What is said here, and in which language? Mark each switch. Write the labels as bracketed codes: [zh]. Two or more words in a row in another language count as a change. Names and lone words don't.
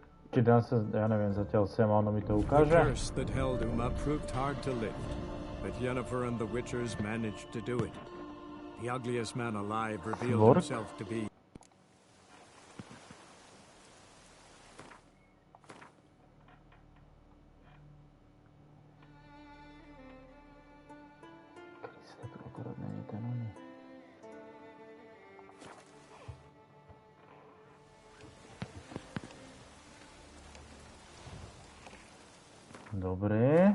[sk] Či dám sa, ja neviem, zatiaľ sem a ono mi to [en] The [sk] ukáže. [en] curse that held Uma proved hard to lift, but Yennefer and the Witchers managed to do it. The ugliest man alive revealed [sk] Svork? [en] himself to be... [sk] Kriste, to akorát není ten oný. Dobre.